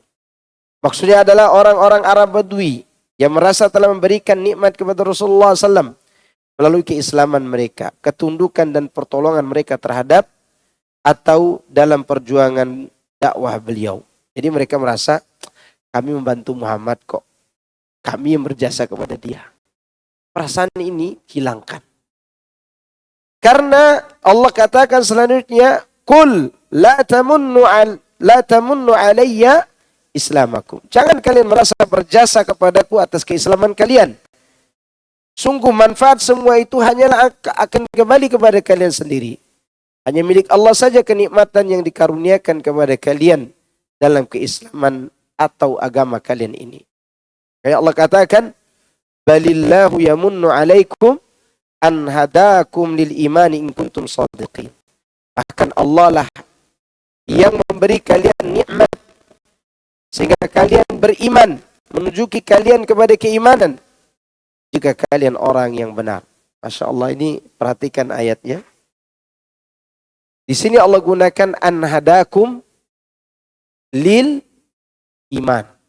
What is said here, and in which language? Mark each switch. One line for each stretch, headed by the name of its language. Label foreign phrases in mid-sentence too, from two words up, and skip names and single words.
Indonesian: Maksudnya adalah orang-orang Arab Badui yang merasa telah memberikan nikmat kepada Rasulullah SAW melalui keislaman mereka, ketundukan dan pertolongan mereka terhadap atau dalam perjuangan dakwah beliau. Jadi mereka merasa, kami membantu Muhammad kok. Kami yang berjasa kepada dia. Perasaan ini hilangkan. Karena Allah katakan selanjutnya,
Arabic: قل لا تمنوا علي إسلامكم.
Indonesian: Jangan kalian merasa berjasa kepadaku atas keislaman kalian. Sungguh manfaat semua itu hanyalah akan kembali kepada kalian sendiri. Hanya milik Allah saja kenikmatan yang dikaruniakan kepada kalian dalam keislaman atau agama kalian ini. Kayak Allah katakan,
Arabic: بل الله يمن عليكم أن هداكم للإيمان إن كنتم صادقين.
Indonesian: Bahkan Allah lah yang memberi kalian nikmat sehingga kalian beriman, menunjuki kalian kepada keimanan jika kalian orang yang benar.
Arabic: ما شاء الله,
Indonesian: ini perhatikan ayatnya. Di sini Allah gunakan
Arabic: أن هداكم للإيمان.